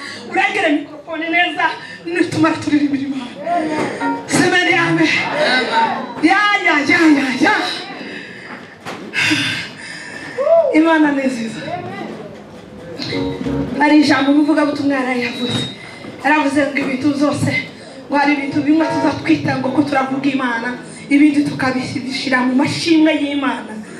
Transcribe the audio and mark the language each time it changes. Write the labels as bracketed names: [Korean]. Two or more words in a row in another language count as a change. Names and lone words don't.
[Kinyarwanda] Uregere mikrofone neza, nitumara turirimbira Imana. [Swahili] Semeni, amen. Ya, ya, ya, ya, ya. [Kinyarwanda] Imana ni nziza. Hari ijambo umuvugabutumwa yari yavuze. Yaravuze ngo ibintu byose, ngo hari ibintu bimwe tuzatwita ngo ko turavuga Imana, ibindi tukabishyira mu mashimwe y'Imana.